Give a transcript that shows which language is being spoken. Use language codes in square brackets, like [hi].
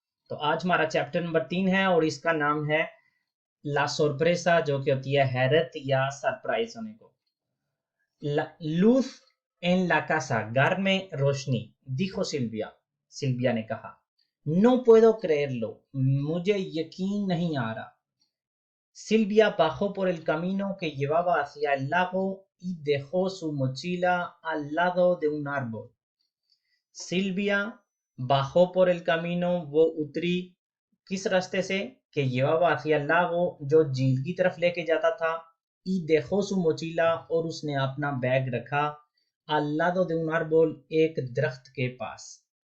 [hi] तो आज हमारा चैप्टर नंबर 3 है और इसका नाम है ला सोरप्रेसा, जो कि होती है हैरत या सरप्राइज होने को। लूथ एन ला casa, घर में रोशनी, दिखो सिल्विया, सिल्विया ने कहा। [es] नो puedo creerlo, [hi] मुझे यकीन नहीं आ रहा। [es] Silvia bajó por el camino que llevaba hacia el lago y dejó su mochila al lado de un árbol. Silvia bajó por el camino, [hi] वो उतरी किस रास्ते से, [es] que llevaba hacia el lago, [hi] जो झील की तरफ लेके जाता था, [es] y dejó su mochila, [hi] और उसने अपना बैग रखा, [es] al lado de un árbol, [hi] एक दरख्त के पास।